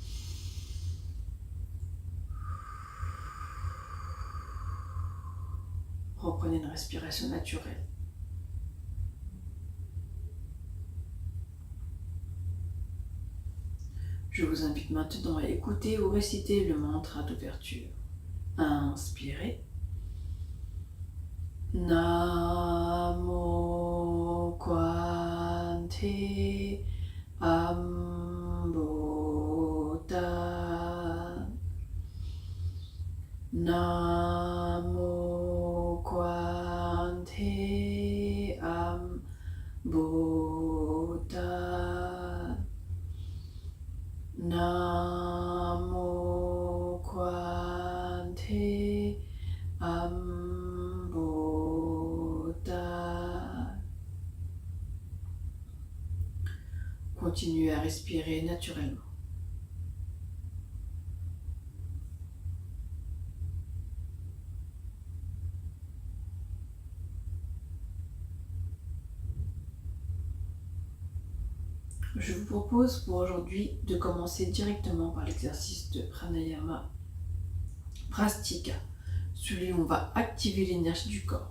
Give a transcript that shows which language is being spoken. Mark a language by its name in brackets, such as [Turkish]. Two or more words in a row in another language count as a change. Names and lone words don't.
[French] Reprenez une respiration naturelle. Je vous invite maintenant à écouter ou réciter le mantra d'ouverture. Inspirez. Namo Kwante Ambota. Namo Kwante Ambota. Namo Kwante Ambota. Continuez à respirer naturellement. Je vous propose pour aujourd'hui de commencer directement par l'exercice de Pranayama Prastika, celui où on va activer l'énergie du corps.